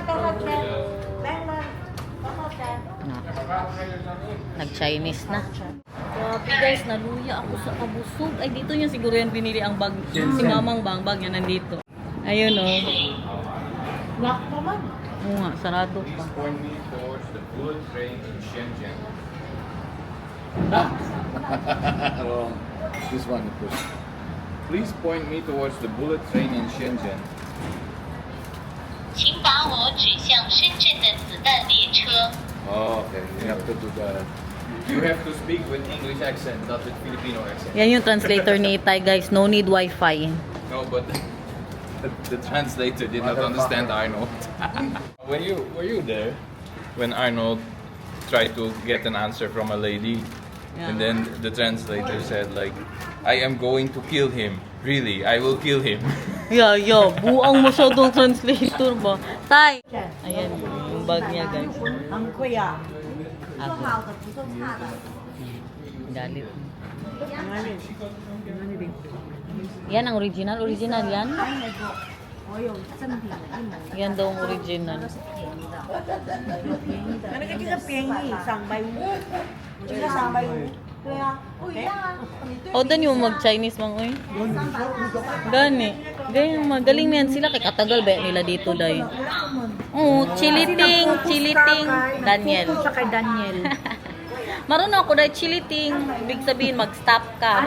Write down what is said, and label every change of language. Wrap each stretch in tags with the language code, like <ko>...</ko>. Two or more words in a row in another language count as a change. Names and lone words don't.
<tl>Nag-Chinese na. Grabe guys, naluya ako sa kabusog. Ay, dito niya siguro yan binili ang bag. Si mamang bag niya nandito. Ayun o. Oo nga, sarado pa.</tl> <en>Point me towards the bullet train in Shenzhen. Wrong. This one, of course. Please point me towards the bullet train in Shenzhen.</en> <zh>请把我指向深圳的子弹列车。</zh> <en>Oh, okay. You have to do that. You have to speak with English accent, not with Filipino accent.</en> <tl>Yan yung translator ni Itay, guys.</tl> <en>No need wifi. No, but the translator did not understand Arnold. Were you there when Arnold tried to get an answer from a lady, and then the translator said like, "I am going to kill him. Really, I will kill him." Yeah.</en> <tl>Buang masyadong translator ba? Tay! Ayan, yung bag niya, guys.</tl> <zh>很贵啊，不</zh> <tl>Ako.</tl> <zh>好的不是差的。</zh> <tl>Galit. Yan ang original. Original yan?</tl> <zh>我有正品的一模一样。</zh> <tl>Yan daw ang original.</tl> <zh>那个这个便宜350，这个350。对啊，不一样啊。</zh> <tl>O, doon yung mag-Chinese mang, uy. Gani. Ganyan, magaling na yan sila. Kaya katagal ba nila dito, day? Oo, chiliting. Daniel. Sa kay Daniel. Marunong ako dahil chiliting. Ibig sabihin, mag-stop ka.</tl>